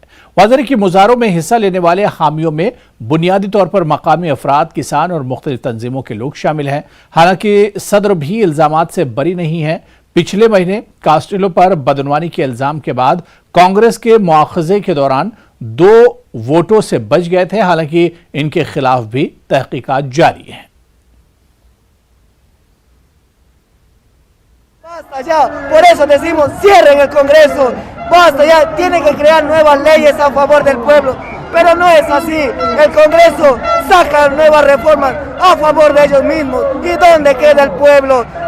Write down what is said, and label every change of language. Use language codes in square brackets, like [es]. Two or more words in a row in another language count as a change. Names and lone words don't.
[ur] واضح کہ مظاہروں میں حصہ لینے والے حامیوں میں بنیادی طور پر مقامی افراد، کسان اور مختلف تنظیموں کے لوگ شامل ہیں. حالانکہ صدر بھی الزامات سے بری نہیں ہے۔ پچھلے مہینے کاسٹیلو پر بدعنوانی کے الزام کے بعد کانگریس کے مواخذے کے دوران 2 ووٹوں سے بچ گئے تھے. حالانکہ ان کے خلاف بھی تحقیقات جاری ہے. [es] Basta ya, por eso decimos cierren el Congreso, basta ya, tienen que crear nuevas leyes a favor del pueblo, pero no es así, el Congreso saca nuevas reformas a favor de ellos mismos, ¿y dónde queda el pueblo?